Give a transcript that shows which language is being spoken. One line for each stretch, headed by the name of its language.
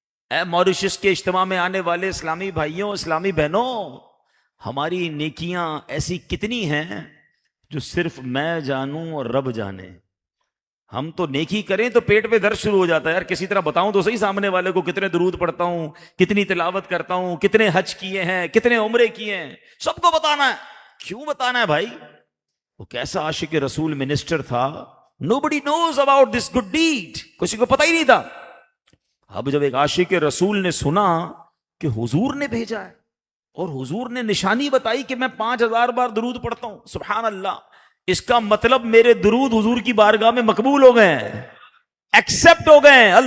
Urdu: اے Mauritius کے اجتماع میں آنے والے اسلامی بھائیوں, اسلامی بہنوں, ہماری نیکیاں ایسی کتنی ہیں جو صرف میں جانوں اور رب جانے. ہم تو نیکی کریں تو پیٹ پہ درد شروع ہو جاتا ہے. یار کسی طرح بتاؤں تو صحیح سامنے والے کو کتنے درود پڑھتا ہوں, کتنی تلاوت کرتا ہوں, کتنے حج کیے ہیں, کتنے عمرے کیے ہیں, سب کو بتانا ہے. کیوں بتانا ہے بھائی؟ وہ کیسا عاشق رسول منسٹر تھا.
English: Nobody knows about this good deed.
Urdu: کسی کو پتہ ہی نہیں تھا. اب جب ایک عاشق رسول نے سنا کہ حضور نے بھیجا ہے اور حضور نے نشانی بتائی کہ میں 5000 بار درود پڑھتا ہوں, سبحان اللہ, اس کا مطلب میرے درود حضور کی بارگاہ میں مقبول ہو گئے ہیں, ایکسپٹ ہو گئے ہیں.